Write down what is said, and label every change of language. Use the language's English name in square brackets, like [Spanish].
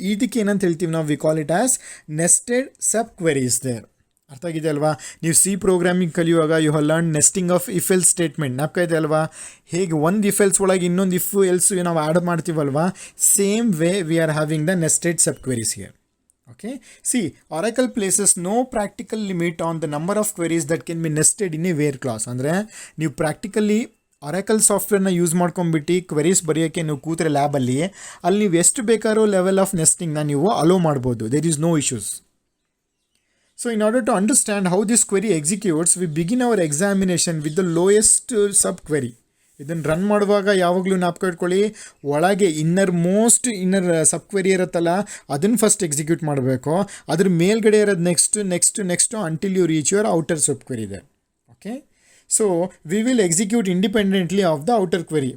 [Kannada] ಇದಕ್ಕೆ ಏನಂತ ಹೇಳ್ತೀವಿ ನಾವು, [English] We call it as nested sub queries there. [Kannada] ಅರ್ಥ ಆಗಿದೆ ಅಲ್ವಾ? ನೀವು ಸಿ ಪ್ರೋಗ್ರಾಮಿಂಗ್ ಕಲಿಯುವಾಗ [English] You have learn nesting of if else statement. [Kannada] ನಾಪ್ಕ ಇದೆ ಅಲ್ವಾ? ಹೇಗೆ ಒಂದು ಇಫ್ ಎಲ್ಸ್ ಒಳಗೆ ಇನ್ನೊಂದು ಇಫ್ ಎಲ್ಸ್ ನಾವು add ಮಾಡ್ತೀವಲ್ವಾ, [English] Same way we are having the nested sub queries here. Okay, see, Oracle places no practical limit on the number of queries that can be nested in a where clause. [Kannada] ಅಂದರೆ ನೀವು practically Oracle ಸಾಫ್ಟ್ವೇರ್ನ use ಮಾಡ್ಕೊಂಡ್ಬಿಟ್ಟು queries ಬರೆಯೋಕ್ಕೆ ನೀವು ಕೂತ್ರೆ ಲ್ಯಾಬಲ್ಲಿ, ಅಲ್ಲಿ ನೀವು ಎಷ್ಟು ಬೇಕಾರೋ level of ನೆಸ್ಟಿಂಗ್ನ ನೀವು ಅಲೋ ಮಾಡ್ಬೋದು. [English] There is no issues. So in order to understand how this query executes, we begin our examination with the lowest subquery. [Kannada] ಇದನ್ನು ರನ್ ಮಾಡುವಾಗ ಯಾವಾಗಲೂ ನಾಪ್ಕ ಇಟ್ಕೊಳ್ಳಿ, ಒಳಗೆ ಇನ್ನರ್ ಸಬ್ ಕ್ವೆರಿ ಇರುತ್ತಲ್ಲ ಅದನ್ನು ಫಸ್ಟ್ ಎಕ್ಸಿಕ್ಯೂಟ್ ಮಾಡಬೇಕು. ಅದ್ರ ಮೇಲ್ಗಡೆ ಇರೋದು next [English] until you reach your outer sub query [Kannada] ಇದೆ. [English] Okay, so we will execute independently of the outer query.